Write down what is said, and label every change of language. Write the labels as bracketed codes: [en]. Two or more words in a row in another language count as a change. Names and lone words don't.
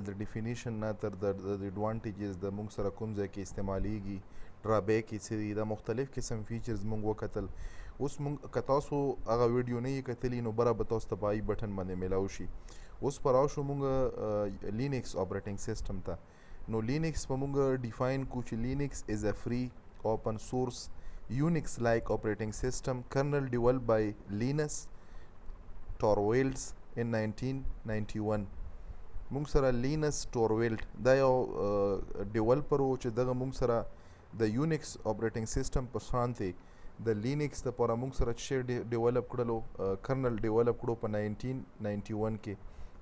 [ps] د ډیفینیشن نه تر د ایډوانټیجز د مونږ سره کوم ځای کې استعمالیږي، ډرابیک یې څه دي، دا مختلف قسم فیچرز مونږ وکتل. اوس مونږ که تاسو هغه ویډیو نه یې کتلی نو بره به تاسو ته په [en] i button [ps] باندې میلاو شي. اوس په راشو مونږ لینکس [en] operating system [ps] ته. نو لینکس په مونږ ډیفاین کو چې [en] Linux is a free open source Unix like operating system kernel developed by Linus Torvalds in 1991. [ps] مونږ سره لینس ټورویلډ دا یو ډیولپر و چې دغه مونږ سره د یونیکس [en] operating system [ps] په شانتې د لینکس لپاره مونږ سره چې ډیولپ کړلو [en] kernel develop [ps] کړو په 1991 کې.